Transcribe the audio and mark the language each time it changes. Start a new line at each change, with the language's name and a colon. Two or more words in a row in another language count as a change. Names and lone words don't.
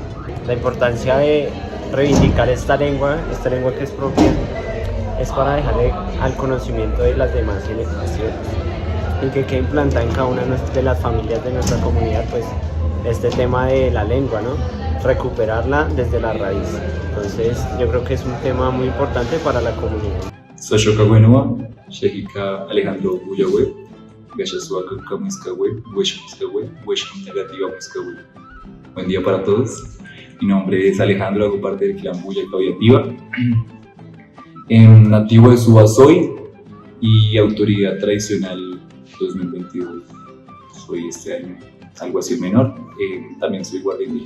Spanish: La importancia de reivindicar esta lengua que es propia, es para dejarle al conocimiento de las demás generaciones y que quede implantada en cada una de las familias de nuestra comunidad, pues este tema de la lengua, ¿no? Recuperarla desde la raíz. Entonces yo creo que es un tema muy importante para la comunidad.
Chibcha: Sashoka Wenua, Shehika Alejandro Buyawe, Gashasuaka Kamuiskawe, Weshmuskawe, Weshmunegativa Muskawe.
Spanish: Buen día para todos. Mi nombre es Alejandro, hago parte del clan Buya Caviativa. Nativo de Suba soy y autoridad tradicional 2022. Soy este año algo así menor, también soy guardia indígena.